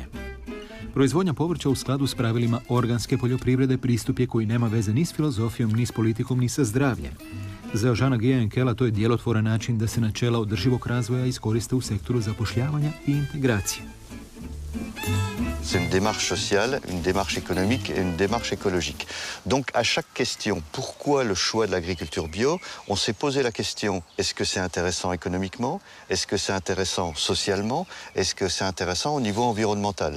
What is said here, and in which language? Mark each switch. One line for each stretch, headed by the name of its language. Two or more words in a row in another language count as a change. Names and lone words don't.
Croatian: Proizvodnja povrća u skladu s pravilima organske poljoprivrede pristup je koji nema veze ni s filozofijom, ni s politikom, ni sa zdravljem. Za Jeana-Guya Henkela to je djelotvoran način da se načela održivog razvoja iskoriste u sektoru zapošljavanja i integracije.
French: C'est une démarche sociale, une démarche économique et une démarche écologique. Donc à chaque question, pourquoi le choix de l'agriculture bio, on s'est posé la question, est-ce que c'est intéressant économiquement? Est-ce que c'est intéressant socialement? Est-ce que c'est intéressant au niveau environnemental?